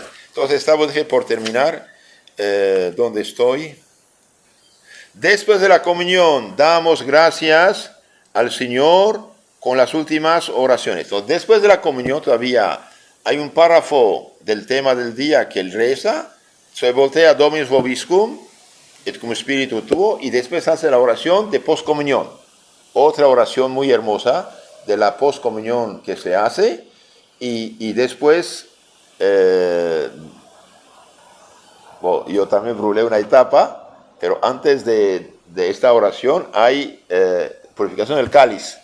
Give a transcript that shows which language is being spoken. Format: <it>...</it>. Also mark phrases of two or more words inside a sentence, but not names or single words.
<es>Entonces estamos por terminar donde estoy. Después de la comunión, damos gracias al Señor con las últimas oraciones. Entonces, después de la comunión todavía hay un párrafo del tema del día que él reza. Se voltea</es> <la>Dominus vobiscum, et cum spiritu tuo,</la> <es>y después hace la oración de poscomunión. Otra oración muy hermosa de la poscomunión que se hace. Y después, yo también brulé una etapa, pero antes de esta oración hay purificación del cáliz.</es>